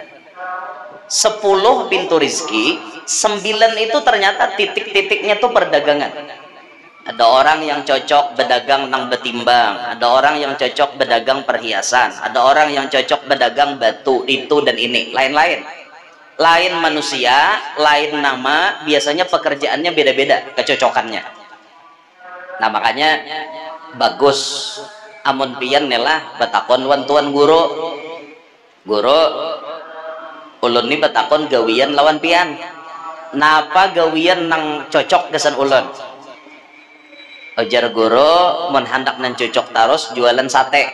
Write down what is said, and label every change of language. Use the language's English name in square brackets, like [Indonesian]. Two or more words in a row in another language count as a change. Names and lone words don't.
[Indonesian] 10 pintu rizki, 9 itu ternyata titik-titiknya tuh perdagangan. Ada orang yang cocok berdagang nang betimbang, ada orang yang cocok berdagang perhiasan, ada orang yang cocok berdagang batu, itu dan ini, lain-lain. Lain manusia, lain nama, biasanya pekerjaannya beda-beda kecocokannya. [Banjar] Nah makanya bagus amun pian nelah betakon wan tuan guru ulun ni betakon gawian lawan pian. napa gawian nang cocok gesan ulun? Ujar guru mun handak nan cocok taros jualan sate.